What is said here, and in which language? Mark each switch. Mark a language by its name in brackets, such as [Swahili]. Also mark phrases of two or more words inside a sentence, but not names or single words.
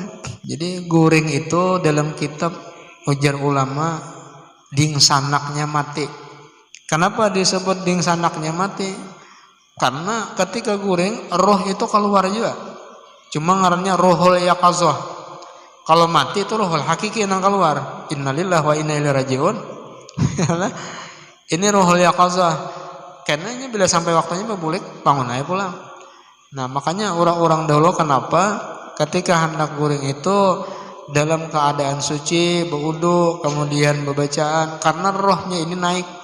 [Banjar] Jadi guring itu dalam kitab ujar ulama dingsanaknya mati. Kenapa disebut dingsanaknya mati? Karena ketika guring roh itu keluar juga. Cuma ngarannya [Arabic] روح اليقظة. [Banjar] Kalau mati itu [Arabic] الروح الحقيقي [Banjar] yang keluar. [Arabic] إنا لله وإنا إليه راجعون. [Banjar] Ini [Arabic] روح اليقظة. [Banjar] Karena ini bila sampai waktunya berbulik bangun aja pulang. Nah makanya orang-orang dahulu kenapa ketika hendak guring itu dalam keadaan suci, berwudu, kemudian berbacaan, karena rohnya ini naik.